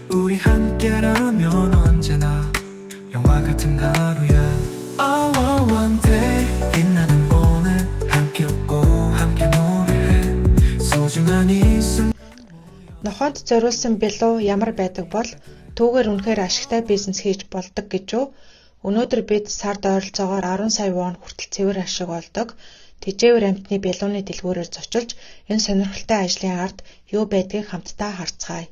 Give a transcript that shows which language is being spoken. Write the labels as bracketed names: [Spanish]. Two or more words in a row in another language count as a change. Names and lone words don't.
[Korean] 우리 함께라면 언제나 영화 같은 하루야. [English] Oh, one day [Korean] 빛나는 오늘 함께 웃고 함께 노래해 소중한 이 순간. [Mongolian] Нохоонд зориулсан бэлүү ямар байдаг бол түүгээр үнэхээр ашигтай бизнес хийж болдог гэж үү? Өнөөдөр бид сард ойролцоогоор 10 сая вон хүртэл цэвэр ашиг олдог. Тэжээвэр амьтны бэлүүний дэлгүүрээр зочилж энэ сонирхолтой ажлын ард юу байдгийг хамтдаа харцгаая.